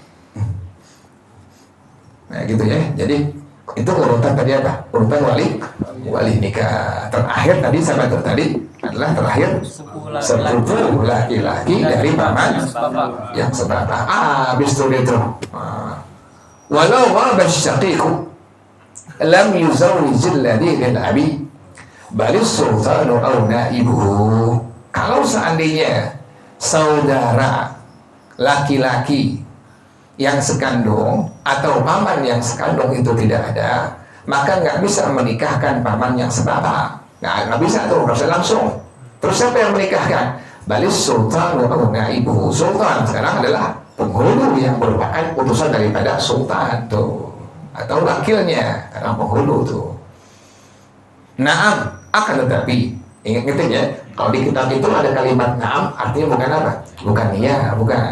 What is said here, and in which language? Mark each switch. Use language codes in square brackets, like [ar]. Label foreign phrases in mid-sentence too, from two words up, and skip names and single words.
[id] Nah gitu ya. Jadi itu urutan tadi apa? Urutan wali nikah. Terakhir tadi sampai tadi adalah terakhir sepupu laki-laki dari paman yang seberapa. Habis itu. [ar] ولو غاب الشقيق لم يزوج الذي للأب بل السلطان أو نائبه. [id] Kalau seandainya saudara laki-laki yang sekandung atau paman yang sekandung itu tidak ada, maka nggak bisa menikahkan paman yang sebapak. Nggak bisa tuh, nggak bisa langsung. Terus siapa yang menikahkan? [ar] بل السلطان أو نائبه. [id] Sultan sekarang adalah penghulu yang merupakan utusan daripada sultan tuh, atau wakilnya karena penghulu tuh. Naam, akan tetapi ingat ya, kalau di kitab itu ada kalimat naam, artinya bukan apa? Bukan iya, bukan.